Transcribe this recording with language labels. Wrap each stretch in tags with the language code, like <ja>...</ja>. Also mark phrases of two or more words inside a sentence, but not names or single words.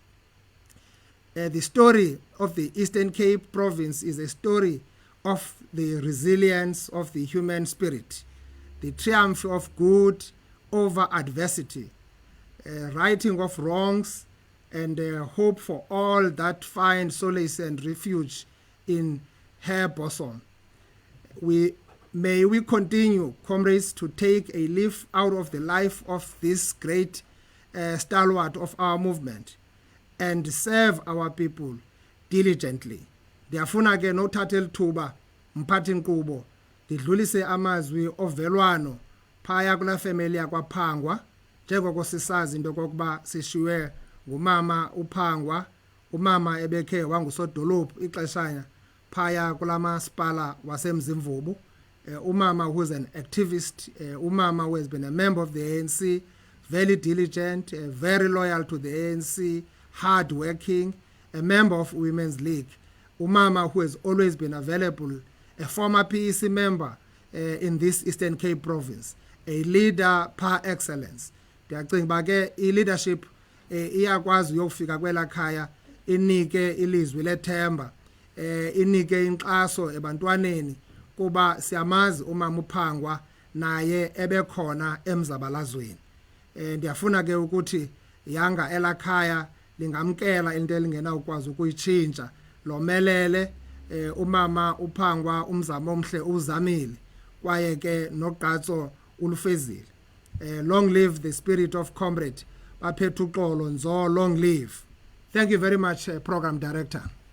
<en>The story of the Eastern Cape province is a story of the resilience of the human spirit, the triumph of good over adversity, righting of wrongs, and hope for all that find solace and refuge in her bosom. May we continue, comrades, to take a leaf out of the life of this great stalwart of our movement and serve our people diligently.</en> <xh>Ndiyafuna ke nothatha elithuba mphathi nkqubo ndidlulise amazwi ovelwano phaya kula family yakwaPhangwa, njengoko sisazi into kokuba sishiywe ngumama uPhangwa, umama ebekhe wangusodolophu ixeshanya phaya kulamasipala wasemzimvubu, umama</xh> <en>who is an activist, umama who has been a member of the ANC, very diligent, very loyal to the ANC, hard working, a member of Women's League, umama who has always been available, a former PEC member in this Eastern Cape province, a leader par excellence.</en> <xh>Ndiyacinga uba ke i-leadership iyakwazi uyokufika kwela khaya inike ilizwi lethemba, inike inkxaso ebantwaneni kuba siyamazi umama uPhangwa naye ebekhona emzabalazweni. Ndiyafuna ke ukuthi yanga elakhaya lingamkela into elingenawukwazi ukuyitshintsha, lomelele umama uPhangwa umzamo omhle uzamile kwaye ke nogqatso ulufezile.</xh> <en>Long live the spirit of Comrade Baphethu Xolo Nzo, long live. Thank you very much, Program Director.</en>